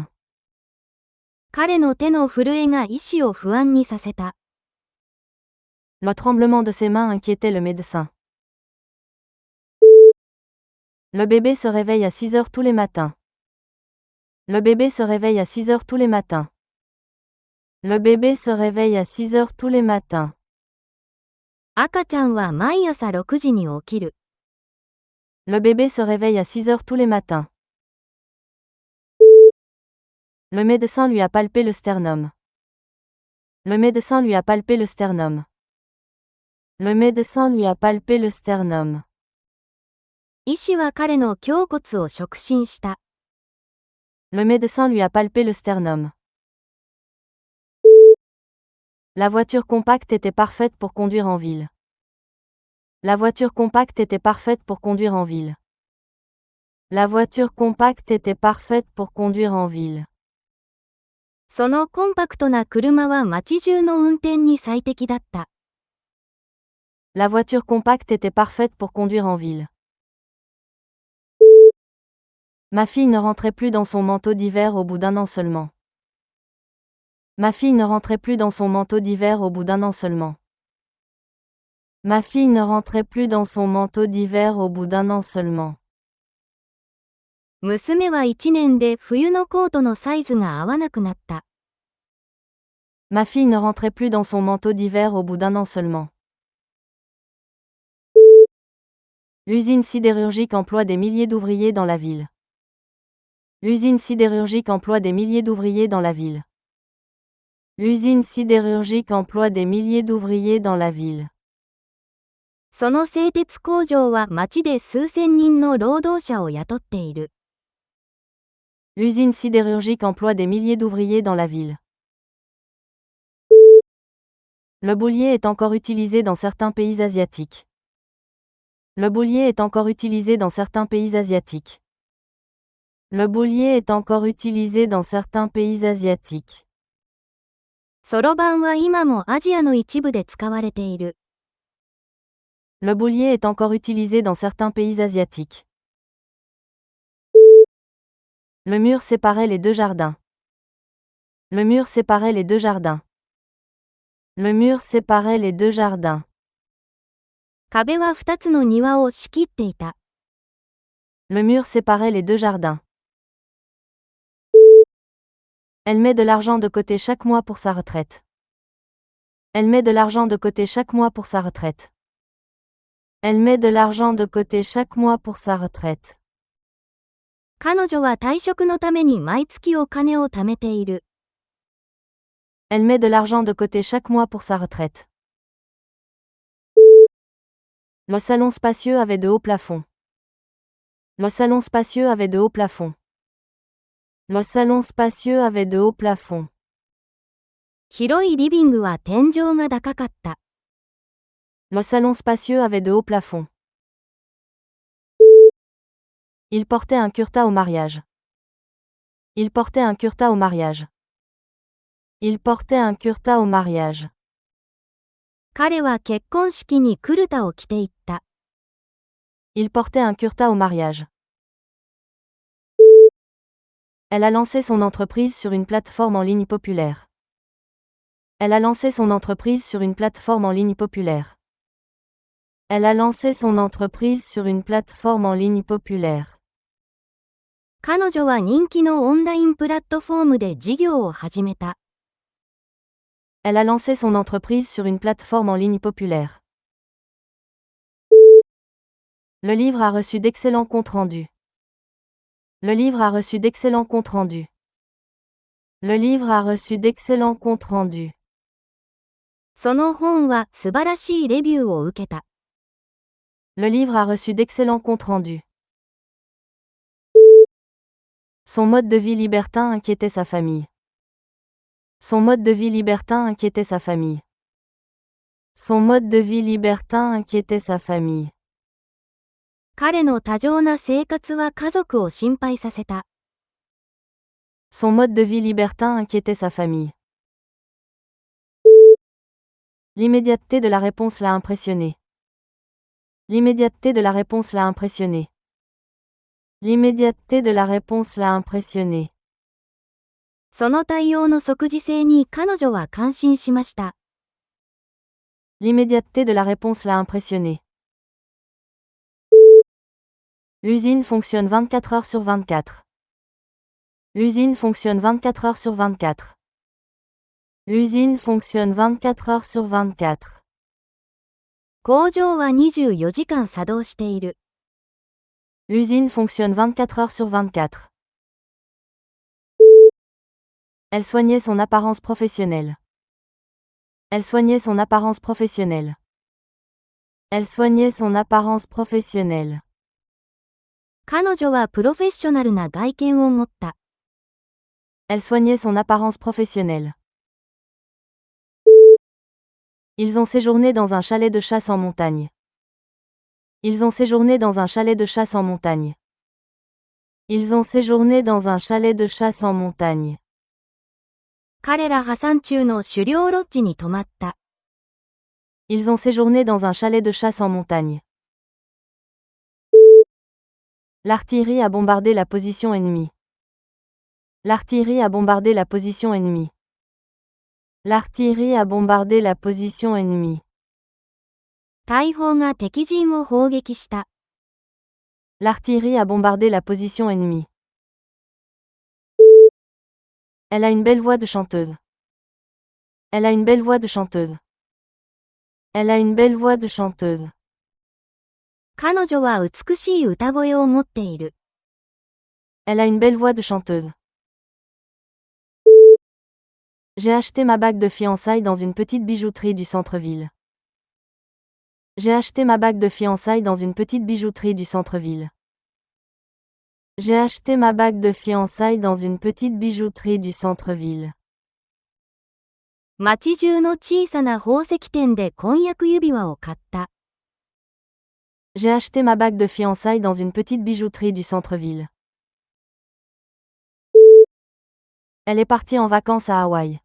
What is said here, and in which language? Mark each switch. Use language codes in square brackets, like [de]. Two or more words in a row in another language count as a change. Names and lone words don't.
[ja] 彼の手の震えが医師を不安にさせた。 [fr] Le tremblement de ses mains inquiétait le médecin. Le bébé se réveille à 6 heures tous les matins. Le bébé se réveille à 6 heures tous les matins. Le bébé se réveille à 6 heures tous les matins. [ja] 赤ちゃんは毎朝6時に起きる。 [fr] Le bébé se réveille à 6 heures tous les matins. Le médecin lui a palpé le sternum. Le médecin lui a palpé le sternum. Le médecin lui a palpé le sternum. [ja] 医師は彼の胸骨を触診した。 [fr] Le médecin lui a palpé le sternum. La voiture compacte était parfaite pour conduire en ville. La voiture compacte était parfaite pour conduire en ville. La voiture compacte était parfaite pour conduire en ville. [ja] そのコンパクトな車は街中の運転に最適だった。 [fr] La voiture compacte était parfaite pour conduire en ville. Ma fille ne rentrait plus dans son manteau d'hiver au bout d'un an seulement. Ma fille ne rentrait plus dans son manteau d'hiver au bout d'un an seulement. Ma fille ne rentrait plus dans son manteau d'hiver au bout d'un an seulement. [ja] 娘は1年で冬のコートのサイズが合わなくなった。 [fr] Ma fille ne rentrait plus dans son manteau d'hiver au bout d'un an seulement. L'usine sidérurgique emploie des milliers d'ouvriers dans la ville. L'usine sidérurgique emploie des milliers d'ouvriers dans la ville. L'usine sidérurgique emploie des milliers d'ouvriers dans la ville. [ja] その製鉄工場は町で数千人の労働者を雇っている。 [fr] L'usine sidérurgique emploie des milliers d'ouvriers dans la ville. Le boulier est encore utilisé dans certains pays asiatiques. Le boulier est encore utilisé dans certains pays asiatiques. Le boulier est encore utilisé dans certains pays asiatiques. [ja] そろばんは今もアジアの一部で使われている。 [fr] Le boulier est encore utilisé dans certains pays asiatiques. Le mur séparait les deux jardins. Le mur séparait les deux jardins. Le mur séparait les deux jardins. [ja] 壁は2つの庭を仕切っていた。 [fr] Le mur séparait les deux jardins. Elle met de l'argent de côté chaque mois pour sa retraite. Elle met de l'argent de côté chaque mois pour sa retraite. Elle met de l'argent de côté chaque mois pour sa retraite. [ja] 彼女は退職のために毎月お金を貯めている。 [fr] Elle met de l'argent de côté chaque mois pour sa retraite. Le salon spacieux avait de hauts plafonds. Le salon spacieux avait de hauts plafonds. Le salon spacieux avait de hauts plafonds. [ja] 広いリビングは天井が高かった。 [fr] Le salon spacieux avait de hauts plafonds. Il portait un kurta au mariage. Il portait un kurta au mariage. Il portait un kurta au mariage. [ja] 彼は結婚式にクルタを着ていった。 [fr] Il portait un kurta au mariage. Elle a lancé son entreprise sur une plateforme en ligne populaire. Elle a lancé son entreprise sur une plateforme en ligne populaire. Elle a lancé son entreprise sur une plateforme en ligne populaire. [ja] 彼女は人気のオンラインプラットフォームで事業を始めた。 [fr] Elle a lancé son entreprise sur une plateforme en ligne populaire. Le livre a reçu d'excellents comptes rendus. Le livre a reçu d'excellents comptes rendus. Le livre a reçu d'excellents comptes rendus. [ja] その本は素晴らしいレビューを受けた。 [fr] Le livre a reçu d'excellents comptes rendus. Son mode de vie libertin inquiétait sa famille. Son mode de vie libertin inquiétait sa famille. Son mode de vie libertin inquiétait sa famille. [ja] 彼の多情な生活は家族を心配させた。 [fr] Son mode de vie libertin inquiétait sa famille. L'immédiateté de la réponse l'a impressionné. L'immédiateté de la réponse l'a impressionné. L'immédiateté de la réponse l'a impressionné. [ja] その対応の即時性に彼女は感心しました。 [fr] L'immédiateté de la réponse l'a impressionné. L'usine fonctionne 24 heures sur 24. L'usine fonctionne 24 heures sur 24. L'usine fonctionne 24 heures sur 24. [ja] 工場は24時間作動している。 [fr] L'usine fonctionne 24 heures sur 24. Elle soignait son apparence professionnelle. Elle soignait son apparence professionnelle. Elle soignait son apparence professionnelle. [ja] 彼女はプロフェッショナルな外見を持った。 [fr] Elle soignait son apparence professionnelle. Ils ont séjourné dans un chalet de chasse en montagne. Ils ont séjourné dans un chalet de chasse en montagne. Ils ont séjourné dans un chalet de chasse en montagne. [ja] 彼ら破産中の狩猟ロッジに泊まった。 [fr] Ils ont séjourné dans un chalet de chasse en montagne. L'artillerie a bombardé la position ennemie. L'artillerie a bombardé la position ennemie. L'artillerie a bombardé la position ennemie. [ja] 大砲が敵陣を砲撃した。 [fr] L'artillerie a bombardé la position ennemie. Elle a une belle voix de chanteuse. Elle a une belle voix de chanteuse. Elle a une belle voix de chanteuse. [ja] 彼女は美しい歌声を持っている。 [fr] Elle a une belle voix de chanteuse. J'ai acheté ma bague de fiançailles dans une petite bijouterie du centre-ville. J'ai acheté ma bague de fiançailles dans une petite bijouterie du centre-ville. J'ai acheté ma bague de fiançailles dans une petite bijouterie du centre-ville. [ja] 街中の小さな宝石店で婚約指輪を買った。 [fr] J'ai acheté ma bague de fiançailles dans une petite bijouterie du centre-ville. Elle est partie en vacances à Hawaï.